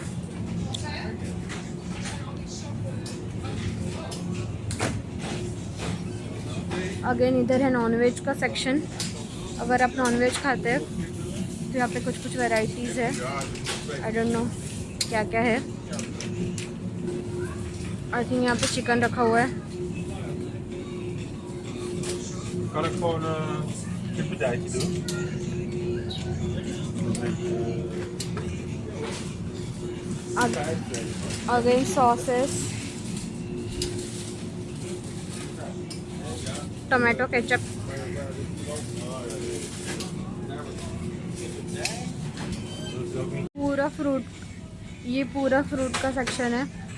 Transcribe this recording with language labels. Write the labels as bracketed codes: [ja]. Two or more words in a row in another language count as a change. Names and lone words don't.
[hi] अगेन इधर है नॉनवेज का सेक्शन। अगर आप नॉनवेज खाते हैं तो यहाँ पे कुछ वैरायटीज़ है, [en] I don't know [hi] क्या क्या है। [en] I think [hi] यहाँ पे चिकन रखा हुआ है। [nl] Kan ik gewoon een kippendijtje doen? [en] again sauces, tomato ketchup, [hi] पूरा फ्रूट, ये पूरा फ्रूट का सेक्शन है।